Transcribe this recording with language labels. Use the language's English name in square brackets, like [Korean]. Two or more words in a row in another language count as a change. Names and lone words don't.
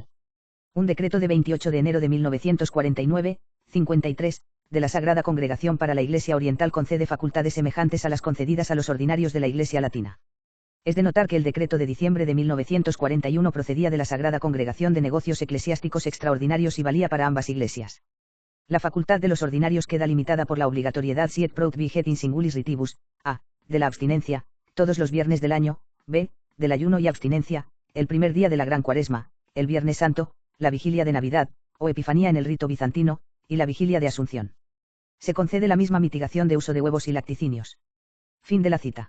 [Spanish] Un decreto de 28 de enero de 1949, 53, de la Sagrada Congregación para la Iglesia Oriental concede facultades semejantes a las concedidas a los ordinarios de la Iglesia Latina. Es de notar que el decreto de diciembre de 1941 procedía de la Sagrada Congregación de Negocios Eclesiásticos Extraordinarios y valía para ambas iglesias. La facultad de los ordinarios queda limitada por la obligatoriedad [Latin] si et prout viget in singulis ritibus, [Spanish] a, de la abstinencia, todos los viernes del año, b, del ayuno y abstinencia, el primer día de la Gran Cuaresma, el Viernes Santo, la vigilia de Navidad, o Epifanía en el rito bizantino, y la vigilia de Asunción. Se concede la misma mitigación de uso de huevos y lacticinios. Fin de la cita.